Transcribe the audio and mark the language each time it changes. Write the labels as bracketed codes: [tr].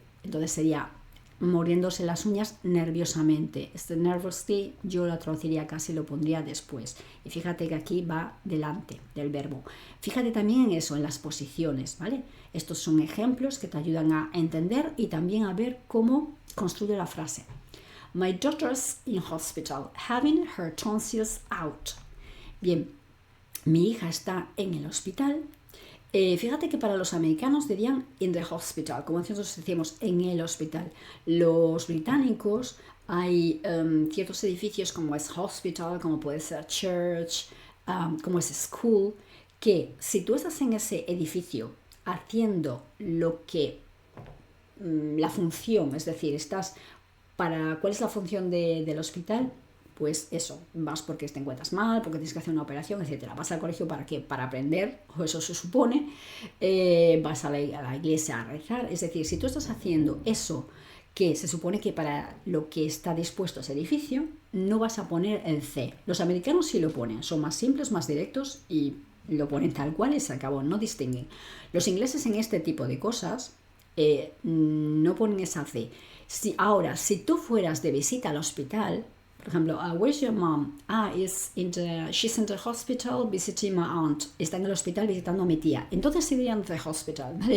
[es] Entonces sería mordiéndose las uñas nerviosamente. Este nervously yo lo traduciría casi, lo pondría después. Y fíjate que aquí va delante del verbo. Fíjate también en eso, en las posiciones, ¿vale? Estos son ejemplos que te ayudan a entender y también a ver cómo construye la frase. [en] My daughter's in hospital, having her tonsils out. [es] Bien, mi hija está en el hospital. Fíjate que para los americanos dirían [en] in the hospital, [es] como nosotros decimos en el hospital. Los británicos hay ciertos edificios como es hospital, como puede ser church, como es school, que si tú estás en ese edificio haciendo lo que la función, es decir, estás ¿cuál es la función del hospital? Pues eso, vas porque te encuentras mal, porque tienes que hacer una operación, etcétera. Vas al colegio ¿para qué? Para aprender, o eso se supone. Vas a la iglesia a rezar. Es decir, si tú estás haciendo eso que se supone que para lo que está dispuesto ese edificio, no vas a poner el C. Los americanos sí lo ponen, son más simples, más directos y lo ponen tal cual y se acabó, no distinguen. Los ingleses en este tipo de cosas no ponen esa C. Ahora, si tú fueras de visita al hospital, por ejemplo, [en] where's your mom? She's in the hospital visiting my aunt. [es] Está en el hospital visitando a mi tía. Entonces sí dirían [en] the hospital, [es] ¿vale?